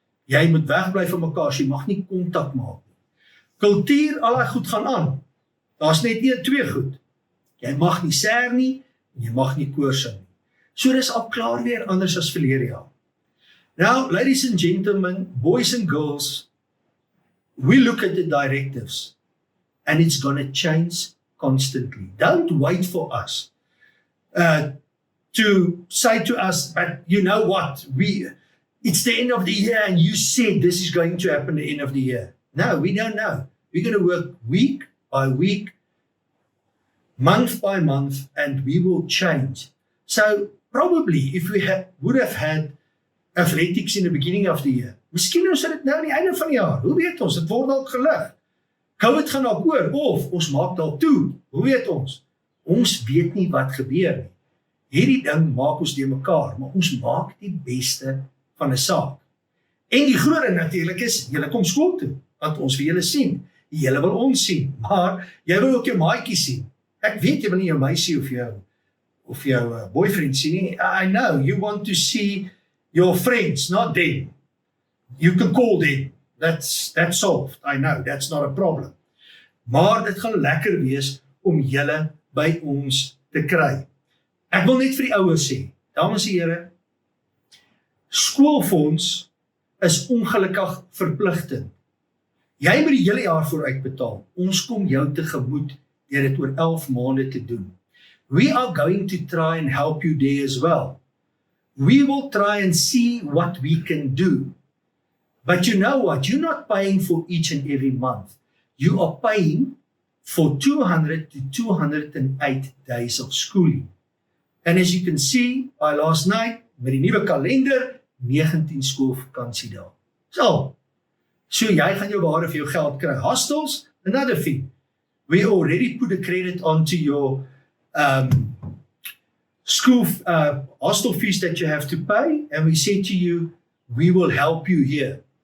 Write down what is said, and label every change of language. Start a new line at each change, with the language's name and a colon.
Afrikaans: Jy moet wegbly van mekaar, jy mag nie kontak maak nie. Kultuur, al die goed gaan aan. Daar's net 2 goed. Jy mag nie sêr nie, en jy mag nie koor sing nie. So dis al klaar weer anders as verlede jaar.
English: Now, ladies and gentlemen, boys and girls, we look at the directives, and it's going to change constantly. Don't wait for us to say to us, but you know what, it's the end of the year and you said this is going to happen at the end of the year. No, we don't know. We're going to work week by week, month by month, and we will change. So probably if we would have had athletics in the beginning of the year,
Afrikaans: miskien ons het dit nou aan die einde van die jaar. Hoe weet ons? Dit word dalk gelig. COVID gaan dalk oor, of ons maak dalk toe. Hoe weet ons? Ons weet nie wat gebeur nie. Hierdie ding maak ons die mekaar, maar ons maak die beste van 'n saak. En die groot ding natuurlik is, julle kom skool toe, want ons wil julle sien. Julle wil ons sien, maar jy wil ook jou maatjie sien. Ek weet jy wil nie jou meisie of jou boyfriend sien nie.
English: I know, you want to see your friends, not them. You can call them. That's solved. I know, that's not a problem.
Afrikaans: Maar dit gaan lekker wees om julle by ons te kry. Ek wil net vir die ouers sê, dames en here, skoolfonds is ongelukkig verpligtend. Jy moet die hele jaar vooruit betaal. Ons kom jou tegemoet deur dit oor 11 maande te doen.
English: We are going to try and help you there as well. We will try and see what we can do. But you know what? You're not paying for each and every month. You are paying for 200 to 208 days of schooling. And as you can see, by last night,
Afrikaans: met die nuwe kalender, 19 skoolvakantiedae. So jy gaan jou ware vir jou geld kry.
English: Hostels, another thing. We already put a credit onto your school hostel fees that you have to pay, and we say to you, we will help you here.